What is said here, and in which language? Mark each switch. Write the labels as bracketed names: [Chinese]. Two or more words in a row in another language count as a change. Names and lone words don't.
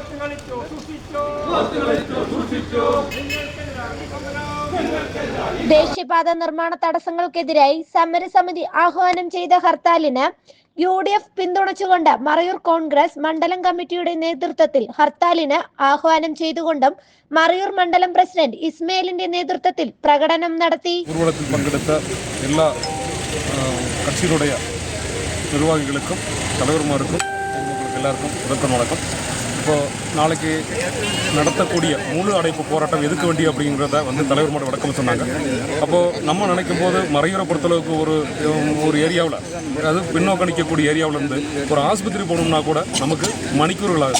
[Malayalam] ദേശീയപാത നിർമ്മാണ തടസ്സങ്ങൾക്കെതിരായി സമരസമിതി ആഹ്വാനം ചെയ്ത ഹർത്താലിന് UDF പിന്തുണച്ചുകൊണ്ട് മറയൂർ കോൺഗ്രസ് മണ്ഡലം കമ്മിറ്റിയുടെ നേതൃത്വത്തിൽ ഹർത്താലിന് ആഹ്വാനം ചെയ്തുകൊണ്ടും മറയൂർ മണ്ഡലം പ്രസിഡന്റ് ഇസ്മയിലിന്റെ നേതൃത്വത്തിൽ പ്രകടനം നടത്തി. ഊർവലത്തിൽ പങ്കെടുത്ത എല്ലാ കക്ഷികളുടെ നിർവാഹികൾക്കും തലവർമാർക്കും [Tamil] எல்லாருக்கும் முதற்கண் வணக்கம். இப்போது நாளைக்கு நடத்தக்கூடிய முழு அடைப்பு போராட்டம் எதுக்கு வேண்டி அப்படிங்கிறத தலைவர் மட்டும் வழக்கம் சொன்னாங்க. அப்போது நம்ம நினைக்கும் போது மறையூரை பொறுத்தளவுக்கு ஒரு ஏரியாவில் அது பின்னோக்கணிக்கக்கூடிய ஏரியாவிலேருந்து ஒரு ஆஸ்பத்திரி போகணும்னா கூட நமக்கு மணிக்கூறுகள் ஆகுது.